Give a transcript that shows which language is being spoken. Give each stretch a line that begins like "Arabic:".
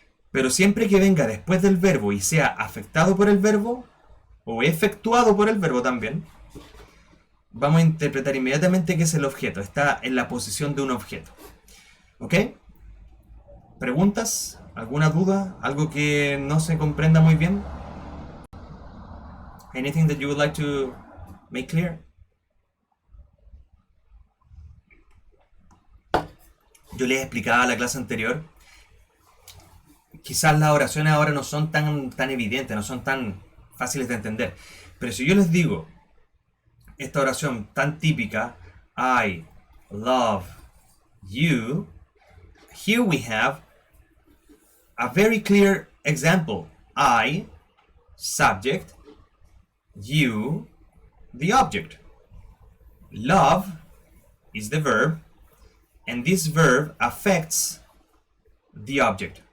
Spanish: Pero siempre que venga después del verbo y sea afectado por el verbo, o efectuado por el verbo también, vamos a interpretar inmediatamente que es el objeto, está en la posición de un objeto. ¿Ok? ¿Preguntas? ¿Alguna duda? ¿Algo que no se comprenda muy bien?
English: Anything that you would like to make clear?
Spanish: Yo les explicaba en la clase anterior, quizás las oraciones ahora no son tan evidentes, no son tan fáciles de entender. Pero si yo les digo esta oración tan típica,
English: I love you. Here we have a very clear example. I, subject, you, the object. Love is the verb, and this verb affects the object.